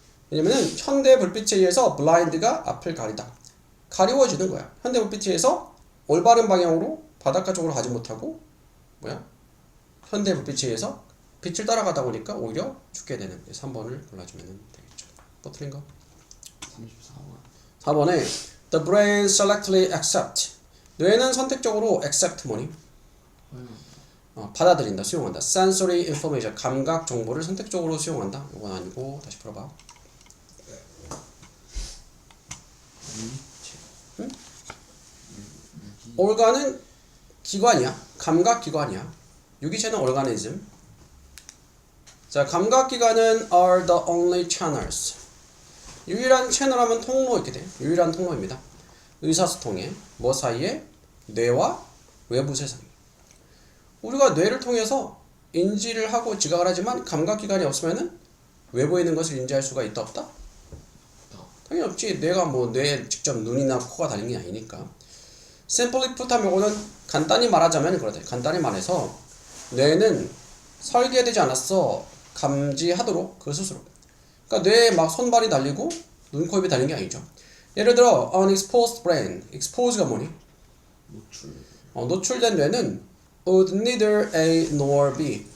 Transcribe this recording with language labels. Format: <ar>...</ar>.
<ko>왜냐면은 현대 불빛에 의해서 blind가 앞을 가리워지는 거야. 현대 불빛에 의해서 올바른 방향으로 바닷가 쪽으로 가지 못하고 현대 불빛에 의해서 빛을 따라가다 보니까 오히려 죽게 되는. 3번을 골라주면 되겠죠. 또 틀린 거? 34번.</ko> <en>4번에 the brain selectively accept, 뇌는 선택적으로 accept 뭐니?</en> <ko>받아들인다, 수용한다. sensory information, 감각 정보를 선택적으로 수용한다. 이건 아니고 다시 풀어봐. 응? organ은 기관이야. 감각 기관이야. 유기체는 organism.</ko> <en>자, 감각 기관은 are the only channels.</en> <ko>유일한 채널하면 통로 이렇게 돼. 유일한 통로입니다. 의사소통에 뭐 사이에? 뇌와 외부 세상. 우리가 뇌를 통해서 인지를 하고 지각을 하지만 감각기관이 없으면은 외부에 있는 것을 인지할 수가 있다 없다? 당연히 없지. 뇌가 뇌에 직접 눈이나 코가 달린 게 아니니까. simply put 하면 이거는 간단히 말하자면 그렇다. 간단히 말해서 뇌는 설계되지 않았어. 감지하도록 그 스스로. 그러니까 뇌에 막 손발이 달리고 눈, 코, 입이 달린 게 아니죠. 예를 들어 unexposed brain, exposed가 뭐니?</ko> <en>노출된 뇌는 would neither A nor B.</en>